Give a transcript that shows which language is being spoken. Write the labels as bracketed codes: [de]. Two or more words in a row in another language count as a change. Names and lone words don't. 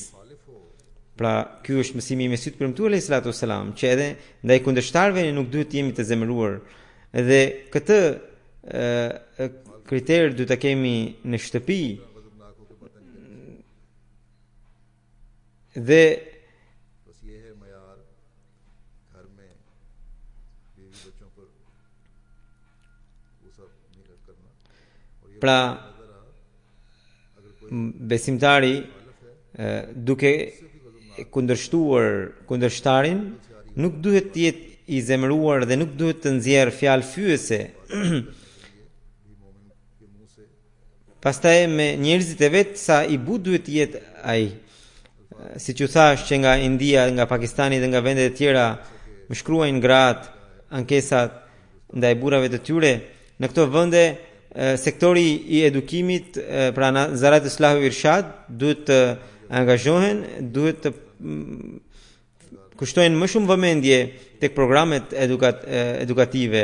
[sq] Pra, ky është mësimi i Mesihut premtuar [ar] عليه الصلاة والسلام, [sq] që edhe ndaj kundërshtarëve nuk duhet të jemi të zemëruar. Edhe këtë kriter duhet ta kemi në shtëpi. Dhe [ur] بس یہ ہے معیار گھر میں بیوی بچوں پر وہ سب نہیں کرنا اور یہ [sq] pra [ur] نظر آ اگر کوئی [sq] besimtari duke kundërshtarin nuk duhet të jetë i zemëruar dhe nuk duhet të nxjerr fjalë fyese. [ur] بھی مومن کے منہ سے [sq] Pastaj me njerëzit e vet sa i but duhet të jetë ai. Siç u thash që nga India, nga Pakistani dhe nga vendet e tjera më shkruajnë gratë ankesat ndaj burrave të tyre. Në këto vende sektori i edukimit, pra Zarat Islahu Irshad duhet të angazhohen, duhet të kushtojnë më shumë vëmendje tek programet edukative.